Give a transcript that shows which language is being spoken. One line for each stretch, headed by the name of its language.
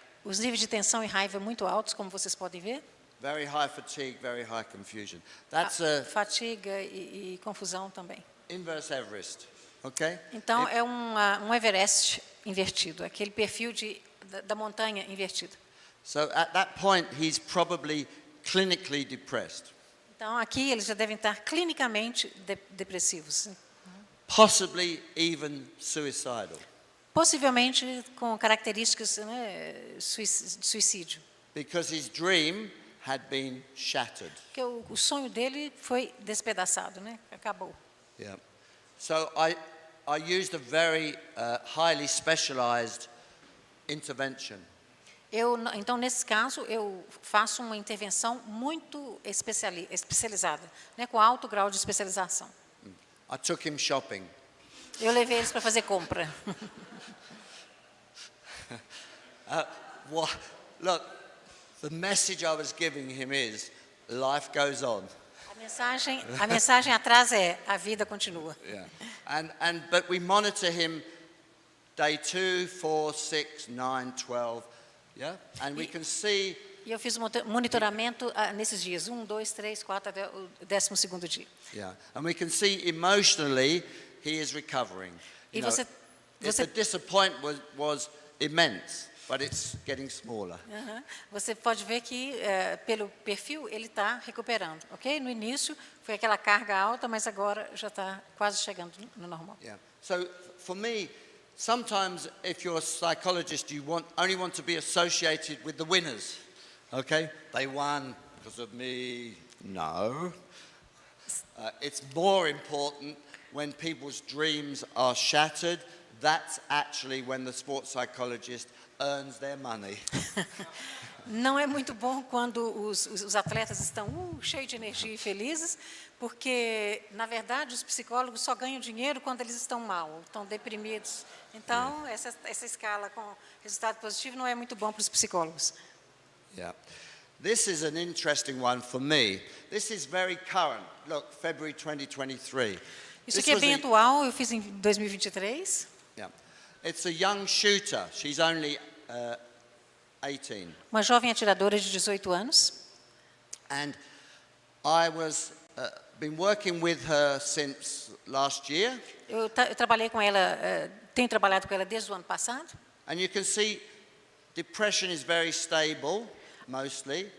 Portuguese: Os níveis de tensão e raiva muito altos, como vocês podem ver.
English: Very high fatigue, very high confusion.
Portuguese: Fatiga e confusão também.
English: Inverse Everest, okay?
Portuguese: Então, é um Everest invertido, aquele perfil da montanha invertida.
English: So at that point, he's probably clinically depressed.
Portuguese: Então, aqui eles já devem estar clinicamente depressivos.
English: Possibly even suicidal.
Portuguese: Possivelmente com características, né, de suicídio.
English: Because his dream had been shattered.
Portuguese: Porque o sonho dele foi despedaçado, né? Acabou.
English: Yeah. So I used a very highly specialized intervention.
Portuguese: Então, nesse caso, eu faço uma intervenção muito especializada, né, com alto grau de especialização.
English: I took him shopping.
Portuguese: Eu levei eles para fazer compra.
English: Look, the message I was giving him is, life goes on.
Portuguese: A mensagem atrás é, a vida continua.
English: Yeah. But we monitor him day 2, 4, 6, 9, 12. Yeah? And we can see.
Portuguese: E eu fiz monitoramento nesses dias, 1, 2, 3, 4, até o 12º dia.
English: Yeah. And we can see emotionally he is recovering.
Portuguese: E
English: the disappointment was immense, but it's getting smaller.
Portuguese: Você pode ver que pelo perfil ele está recuperando, ok? No início foi aquela carga alta, mas agora já está quase chegando no normal.
English: Yeah. So for me, sometimes if you're a psychologist, you only want to be associated with the winners. Okay? They won because of me. No. It's more important when people's dreams are shattered. That's actually when the sports psychologist earns their money.
Portuguese: Não é muito bom quando os atletas estão cheios de energia e felizes, porque, na verdade, os psicólogos só ganham dinheiro quando eles estão mal, estão deprimidos. Então, essa escala com resultado positivo não é muito bom para os psicólogos.
English: Yeah. This is an interesting one for me. This is very current. Look, February 2023.
Portuguese: Isso aqui é bem atual, eu fiz em 2023.
English: Yeah. It's a young shooter. She's only 18.
Portuguese: Uma jovem atiradora de 18 anos.
English: And I was been working with her since last year.
Portuguese: Eu trabalhei com ela, tenho trabalhado com ela desde o ano passado.
English: And you can see depression is very stable, mostly.